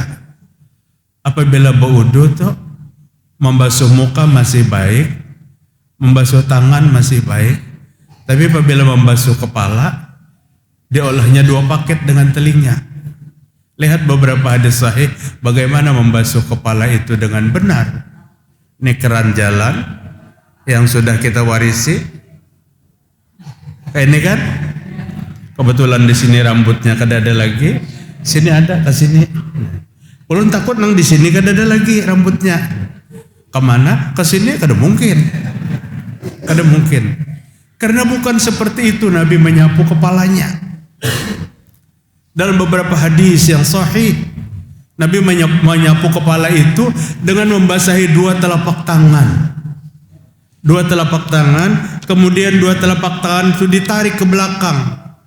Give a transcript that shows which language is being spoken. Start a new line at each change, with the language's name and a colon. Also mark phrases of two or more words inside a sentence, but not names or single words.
Indonesian: Apabila berwudu tuh membasuh muka masih baik, membasuh tangan masih baik, tapi apabila membasuh kepala diolahnya 2 paket dengan telinga. Lihat beberapa hadis sahih bagaimana membasuh kepala itu dengan benar. Ini keran jalan yang sudah kita warisi.
Banjar: Ini kan kebetulan di sini rambutnya kada ada lagi, sini ada, ke sini. Ulun takut nang di sini kada ada lagi rambutnya. Kemana? Ke sini kada mungkin. Kada mungkin.
Indonesian: Karena bukan seperti itu Nabi menyapu kepalanya. Dalam beberapa hadis yang sahih, Nabi menyapu kepala itu dengan membasahi 2 telapak tangan. 2 telapak tangan, kemudian 2 telapak tangan itu ditarik ke belakang.